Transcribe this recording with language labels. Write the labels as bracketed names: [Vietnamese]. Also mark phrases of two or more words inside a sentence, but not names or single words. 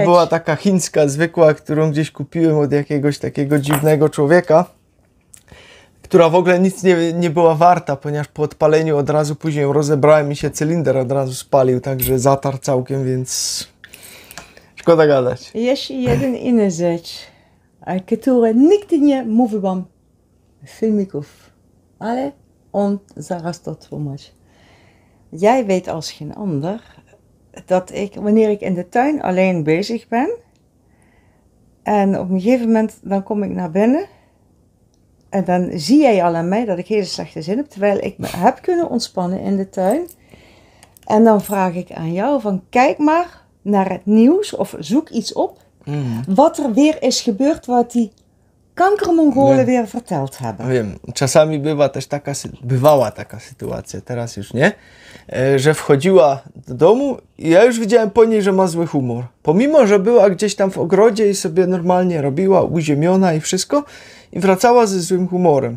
[Polish] była taka chińska, zwykła, którą gdzieś kupiłem od jakiegoś takiego dziwnego człowieka, która w ogóle nic nie była warta, ponieważ po odpaleniu od razu później ją rozebrałem i się cylinder od razu spalił, także zatarł całkiem, więc szkoda gadać. Jeszcze jeden inna rzecz. Które nigdy nie mówiłam w filmików, ale on zaraz to tłumaczy. [Dutch] Jij weet als geen ander dat ik, wanneer ik in de tuin alleen bezig ben, en op een gegeven moment dan kom ik naar binnen, en dan zie jij al aan mij dat ik hele slechte zin heb, terwijl ik me heb kunnen ontspannen in de tuin. En dan vraag ik aan jou van kijk maar naar het nieuws of zoek iets op. Wat er weer is gebeurd, wat die kankermongolen weer verteld hebben. [Polish] Wiem, czasami bywała taka sytuacja, teraz już nie, że wchodziła do domu i ja już widziałem po niej, że ma zły humor. Pomimo, że była gdzieś tam w ogrodzie i sobie normalnie robiła, uziemiona i wszystko, i wracała ze złym humorem.